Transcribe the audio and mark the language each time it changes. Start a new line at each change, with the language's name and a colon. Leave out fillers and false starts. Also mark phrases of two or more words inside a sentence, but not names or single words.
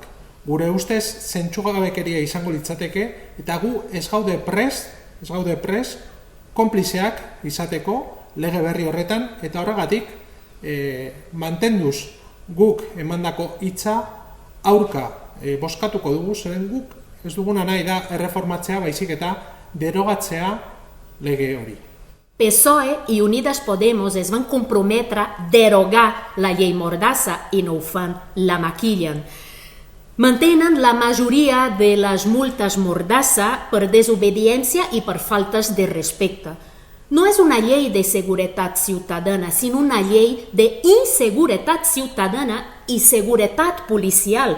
Basque: Gure ustez zentzugabekeria izango litzateke eta gu ez gaude prest konplizeak izateko lege berri horretan eta horregatik mantenduz guk emandako hitza aurka bozkatuko dugu, zeren guk ez duguna nahi da erreformatzea baizik eta derogatzea lege hori.
Catalan: PSOE i Unidas Podemos es van comprometre a derogar la llei Mordassa i no ho fan, la maquillen. Mantenen la majoria de les multes Mordassa per desobediència i per faltes de respecte. No és una llei de seguretat ciutadana, sinó una llei d'inseguretat ciutadana i seguretat policial.